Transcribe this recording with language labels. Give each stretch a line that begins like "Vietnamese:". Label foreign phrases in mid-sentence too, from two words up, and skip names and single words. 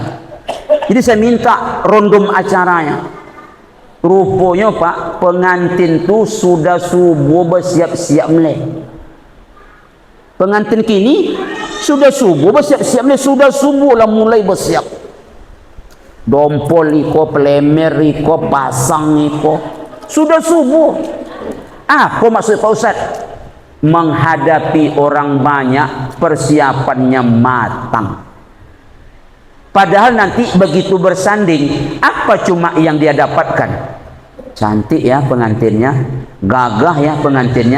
Indonesian: Jadi saya minta rondom acaranya. Rupanya Pak, pengantin tu sudah subuh bersiap-siap melek. Pengantin kini sudah subuh bersiap-siap melek, sudah subuh lah mulai bersiap.
Minangkabau: Dompol iko, pelemer iko, pasang iko.
Indonesian: Sudah subuh. Apa maksud Pak Ustaz? Menghadapi orang banyak, persiapannya matang. Padahal nanti begitu bersanding, apa cuma yang dia dapatkan? Cantik ya pengantinnya, gagah ya pengantinnya.